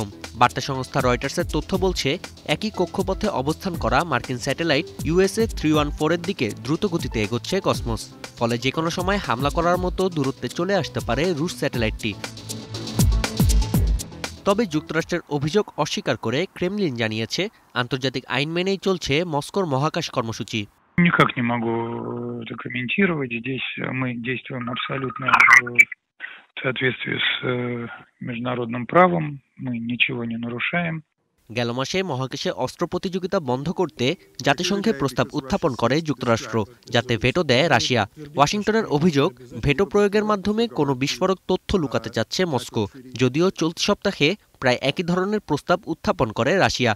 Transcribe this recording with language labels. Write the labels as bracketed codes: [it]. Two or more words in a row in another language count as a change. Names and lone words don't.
[bn] বার্তা সংস্থা রয়টার্সের তথ্য বলছে, একই কক্ষপথে অবস্থান করা মার্কিন স্যাটেলাইট USA 314-এর দিকে দ্রুত গতিতে এগোচ্ছে কসমস, ফলে যে কোনো সময় হামলা করার মতো দূরত্বে চলে আসতে পারে রুশ স্যাটেলাইটটি। তবে যুক্তরাষ্ট্রের অভিযোগ অস্বীকার করে ক্রেমলিন জানিয়েছে, আন্তর্জাতিক আইন মেনেই চলছে মস্কোর মহাকাশ কর্মসূচি। [ru] Никак не могу это комментировать. Здесь мы действуем абсолютно в соответствии с международным правом. Мы ничего не нарушаем. [bn] গেল মাসে মহাকাশে অস্ত্র প্রতিযোগিতা বন্ধ করতে জাতিসংঘে প্রস্তাব উত্থাপন করে যুক্তরাষ্ট্র, যাতে ভেটো দেয় রাশিয়া। ওয়াশিংটনের অভিযোগ, ভেটো প্রয়োগের মাধ্যমে কোনো বিস্ফোরক তথ্য লুকাতে চাচ্ছে মস্কো, যদিও চলতি সপ্তাহে প্রায় একই ধরনের প্রস্তাব উত্থাপন করে রাশিয়া।